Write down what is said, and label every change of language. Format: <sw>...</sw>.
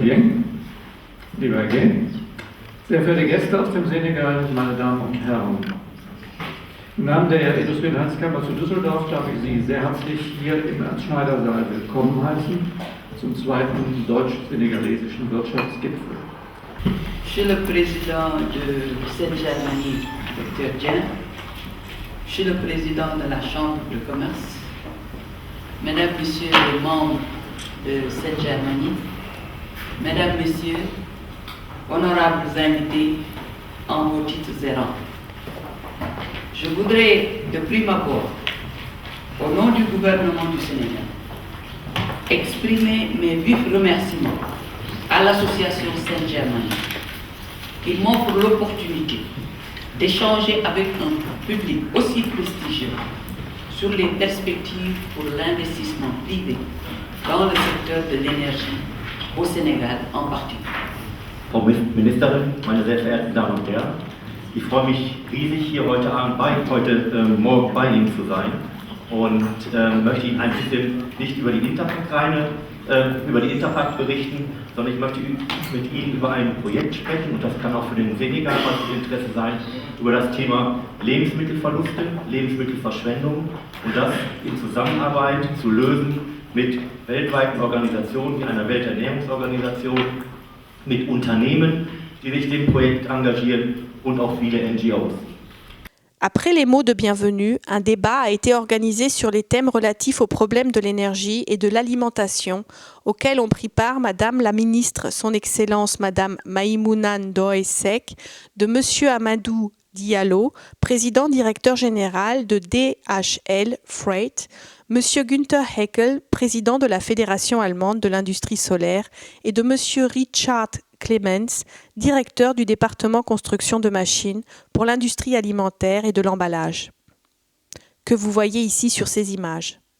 <de>Dieng, lieber Herr G., sehr verehrte Gäste aus dem Senegal, meine Damen und Herren. Im Namen der Industrie- und Handelskammer zu Düsseldorf darf ich Sie sehr herzlich hier im Ernst-Schneider-Saal willkommen heißen zum zweiten deutsch-senegalesischen Wirtschaftsgipfel.</de> <fr>Monsieur le Président de Sen Germany, Dr. Dieng, Monsieur le Président de la Chambre de commerce, Mesdames, Messieurs les membres de Sen Germany, Mesdames, Messieurs, honorables invités en vos titres et rangs. Je voudrais de prime abord, au nom du gouvernement du Sénégal, exprimer mes vifs remerciements à l'association Sen Germany qui m'offre l'opportunité d'échanger avec un public aussi prestigieux sur les perspectives pour l'investissement privé dans le secteur de l'énergie au Sénégal en particulier.</fr> <de>Frau Ministerin, meine sehr verehrten Damen und Herren, ich freue mich riesig, hier heute Morgen bei Ihnen zu sein und möchte Ihnen ein bisschen nicht über die Interpack berichten, sondern ich möchte mit Ihnen über ein Projekt sprechen, und das kann auch für den Senegal von Interesse sein, über das Thema Lebensmittelverluste, Lebensmittelverschwendung, und das in Zusammenarbeit zu lösen mit weltweiten Organisationen wie einer Welternährungsorganisation, mit Unternehmen, die sich dem Projekt engagieren, und auch viele NGOs.</de> <fr>Après les mots de bienvenue, un débat a été organisé sur les thèmes relatifs aux problèmes de l'énergie et de l'alimentation, auquel ont pris part Madame la Ministre, son Excellence Madame Maïmouna Ndoye Seck, de Monsieur Amadou Diallo, président directeur général de DHL Freight, Monsieur Günther Heckel, président de la Fédération allemande de l'industrie solaire, et de Monsieur Richard Clemens, directeur du département construction de machines pour l'industrie alimentaire et de l'emballage, que vous voyez ici sur ces images.</fr>